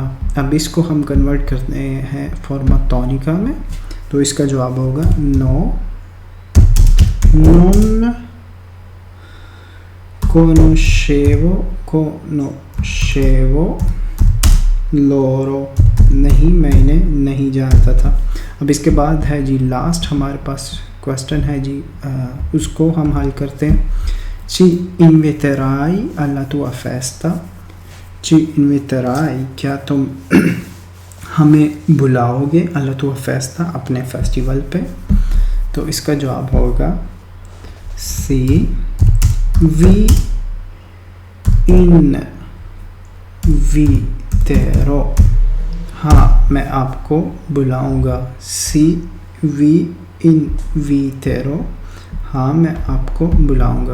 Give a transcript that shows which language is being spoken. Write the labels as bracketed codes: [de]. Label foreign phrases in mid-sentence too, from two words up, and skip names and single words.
[hi] अब इसको हम कन्वर्ट करते हैं फॉर्मा टॉनिका में, तो इसका जवाब होगा [it] no non conoscevo loro, [hi] नहीं मैं इन्हें नहीं जानता था। अब इसके बाद है जी लास्ट हमारे पास क्वेश्चन है जी, उसको हम हल करते हैं। [it] ci inviterai alla tua festa, ci inviterai, [hi] क्या तुम हमें बुलाओगे [it] alla tua festa, [hi] अपने फेस्टिवल पे। तो इसका जवाब होगा [it] sì vi inviterò, [hi] हाँ मैं आपको बुलाऊंगा। [it] sì vi inviterò, [hi] हाँ मैं आपको बुलाऊंगा।